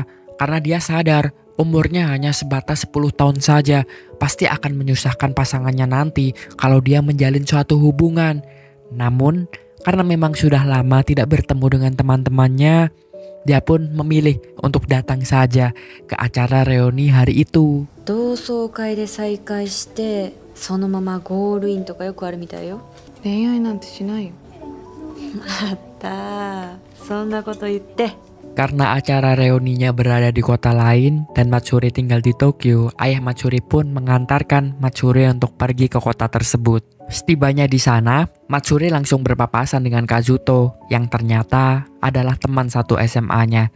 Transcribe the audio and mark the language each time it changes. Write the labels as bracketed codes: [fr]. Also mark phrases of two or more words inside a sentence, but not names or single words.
[id] Karena dia sadar umurnya hanya sebatas 10 tahun saja. Pasti akan menyusahkan pasangannya nanti kalau dia menjalin suatu hubungan. Namun karena memang sudah lama tidak bertemu dengan teman-temannya, dia pun memilih untuk datang saja ke acara reuni hari itu. [ja] 同窓会で再会してそのままゴールインとかよくあるみたいよ。恋愛なんてしないよ。あったそんなこと言って。 [id] Karena acara reuninya berada di kota lain dan Matsuri tinggal di Tokyo, ayah Matsuri pun mengantarkan Matsuri untuk pergi ke kota tersebut. Setibanya di sana, Matsuri langsung berpapasan dengan Kazuto yang ternyata adalah teman satu SMA-nya.